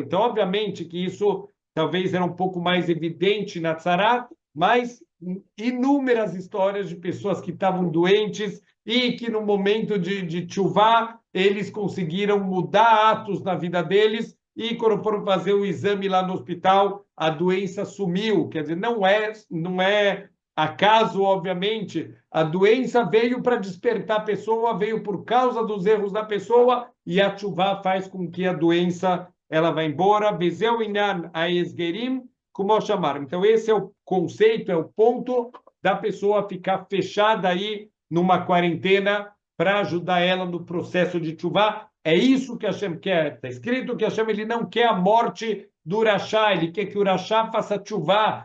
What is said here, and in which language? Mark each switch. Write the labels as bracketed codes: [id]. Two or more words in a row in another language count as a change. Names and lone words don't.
[pt] Então, obviamente que isso talvez era um pouco mais evidente na Tzarat, mas inúmeras histórias de pessoas que estavam doentes e que no momento de tchuvá eles conseguiram mudar atos na vida deles e quando foram fazer o exame lá no hospital, a doença sumiu. Quer dizer, não é acaso, obviamente, a doença veio para despertar a pessoa, veio por causa dos erros da pessoa e a tchuvá faz com que a doença ela vá embora. Vezeu inan aesgerim, como chamaram. Então, esse é o conceito, é o ponto da pessoa ficar fechada aí numa quarentena para ajudar ela no processo de tchuvá. É isso que Hashem quer. Está escrito que Hashem ele não quer a morte do Urachá, ele quer que o Urachá faça tchuvá.